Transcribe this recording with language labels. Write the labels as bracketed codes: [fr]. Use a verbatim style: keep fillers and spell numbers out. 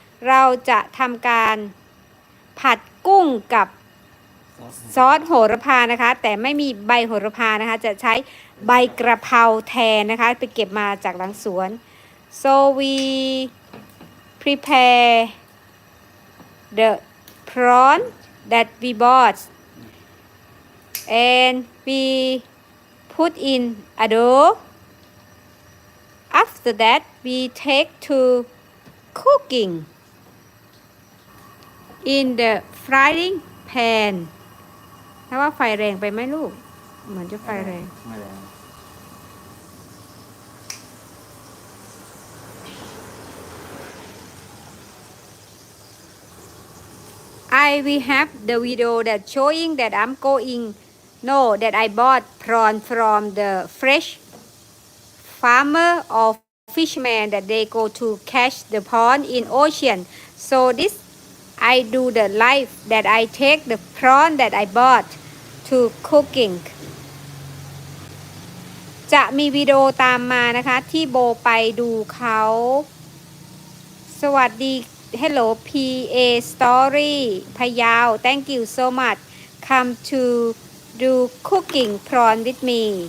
[th] เราจะทำการผัดกุ้งกับซอสโหระพานะคะแต่ไม่มีใบโหระพานะคะจะใช้ใบกระเพราแทนนะคะไปเก็บมาจากหลังสวน [en] so we prepare the prawn that we bought and we put in adobo. After that we take to cooking in the frying pan. [th] ถ้าว่าไฟแรงไปไหมลูกเหมือนจะไฟแรง ไม่แรง [en] I will have the video that showing that I'm going no that I bought prawn from the fresh farmer or fisherman that they go to catch the prawn in ocean. So this I do the life that I take the prawn that I bought to cooking. [th] จะมีวิดีโอตามมานะคะที่โบไปดูเขาสวัสดี Hello พี เอ Story พะเยา [en] Thank you so much. Come to do cooking prawn with me.